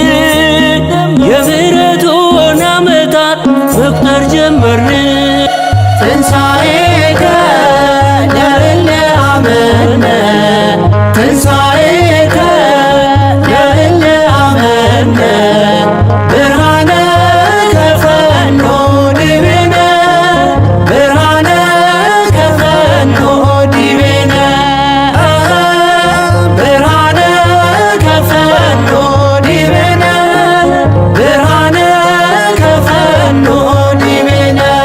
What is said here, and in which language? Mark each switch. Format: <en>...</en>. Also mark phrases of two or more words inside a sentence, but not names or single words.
<am>የምሕረቱን ዓመታት መቁጠር ጀመርን</am> <gez>ትንሣኤከ ለእለ አመነ ትንሣኤከ ለእለ አመነ ብርሃነ ከፈኖ ዲቤነ ብርሃነ ከፈኖ ዲቤነ ብርሃነ ከፈኖ ዲቤነ ብርሃነ ከፈኖ ዲቤነ</gez>